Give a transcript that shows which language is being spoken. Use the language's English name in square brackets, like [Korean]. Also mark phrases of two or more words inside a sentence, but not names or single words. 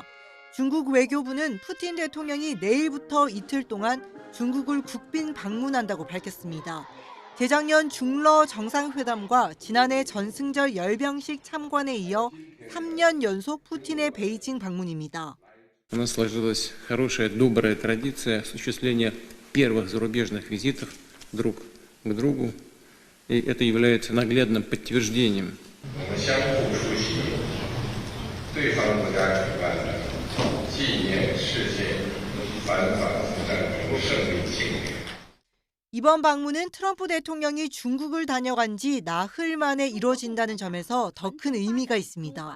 [Korean] 중국 외교부는 푸틴 대통령이 내일부터 이틀 동안 중국을 국빈 방문한다고 밝혔습니다. 재작년 중러 정상회담과 지난해 전승절 열병식 참관에 이어 3년 연속 푸틴의 베이징 방문입니다. [Russian] У нас сложилась хорошая, добрая традиция осуществления первых зарубежных визитов друг к другу, и это является наглядным подтверждением. [Korean] 이번 방문은 트럼프 대통령이 중국을 다녀간 지 나흘 만에 이뤄진다는 점에서 더 큰 의미가 있습니다.